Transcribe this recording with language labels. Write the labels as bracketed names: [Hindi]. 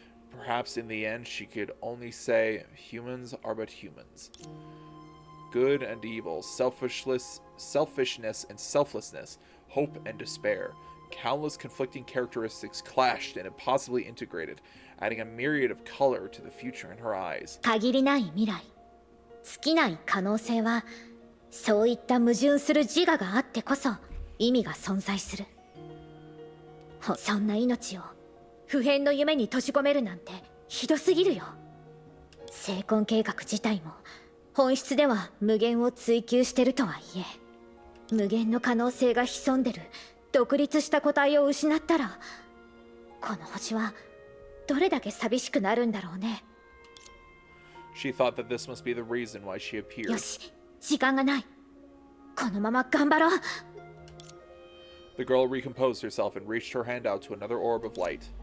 [English] Perhaps in the end she could only say, humans are but humans. Good and evil, selfishness and selflessness, hope and despair. Countless conflicting characteristics clashed and impossibly integrated, adding a myriad of color to the future in her eyes. [Japanese] 限りない未来、尽きない可能性は、そういった矛盾する自我があってこそ意味が存在する。そんな命を不変の夢に閉じ込めるなんてひどすぎるよ。成婚計画自体も本質では無限を追求してるとはいえ、無限の可能性が潜んでる独立した個体を失ったら、この星はどれだけ寂しくなるんだろうね。 [English] She thought that this must be the reason why she appeared. [Japanese] よし、時間がない。このまま頑張ろう。 [English] The girl recomposed herself and reached her hand out to another orb of light.